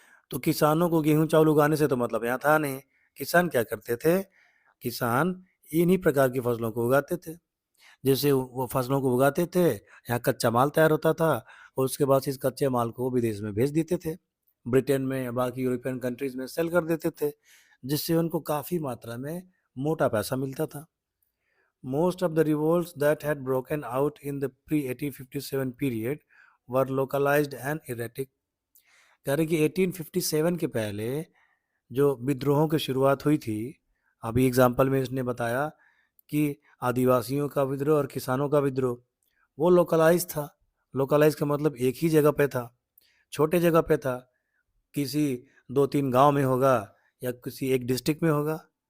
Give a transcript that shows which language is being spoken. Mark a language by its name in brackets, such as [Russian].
[Hindi] तो किसानों को गेहूं चावल उगाने से तो मतलब यहाँ था नहीं। किसान क्या करते थे, किसान इन्हीं प्रकार की फसलों को उगाते थे। जैसे वो फसलों को उगाते थे, यहाँ कच्चा माल तैयार होता था, और उसके बाद इस कच्चे माल को विदेश में भेज देते थे। ब्रिटेन में या बाकी यूरोपियन कंट्रीज में सेल कर देते थे, जिससे उनको काफ़ी मात्रा में मोटा पैसा मिलता था। [English] Most of the revolts that had broken out in the pre-1857 period were localized and erratic। [Hindi] कह रहे कि 1857 के पहले जो विद्रोहों की शुरुआत हुई थी, अभी एग्जाम्पल में इसने बताया कि आदिवासियों का विद्रोह और किसानों का विद्रोह, वो लोकलाइज था। लोकलाइज का मतलब एक ही जगह पे था, छोटे जगह पे था, किसी 2-3 गांव में होगा या किसी एक डिस्ट्रिक्ट में होगा।